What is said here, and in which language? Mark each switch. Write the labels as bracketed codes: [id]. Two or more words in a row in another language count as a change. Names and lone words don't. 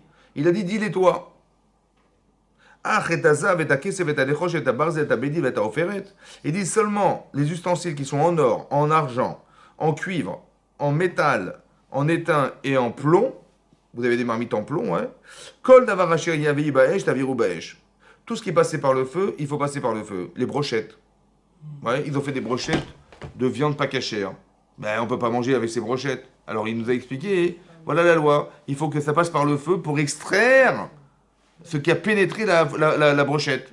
[fr] Il a dit, dis-les toi. Il dit seulement les ustensiles qui sont en or, en argent, en cuivre, en métal, en étain et en plomb. Vous avez des marmites en plomb, hein. [he] כל דבר אשר יביא באש תעבירו באש. [fr] Tout ce qui est passé par le feu, il faut passer par le feu. Les brochettes. Ouais, ils ont fait des brochettes de viande pas cachère. Ben, on ne peut pas manger avec ces brochettes. Alors il nous a expliqué, voilà la loi, il faut que ça passe par le feu pour extraire ce qui a pénétré la brochette.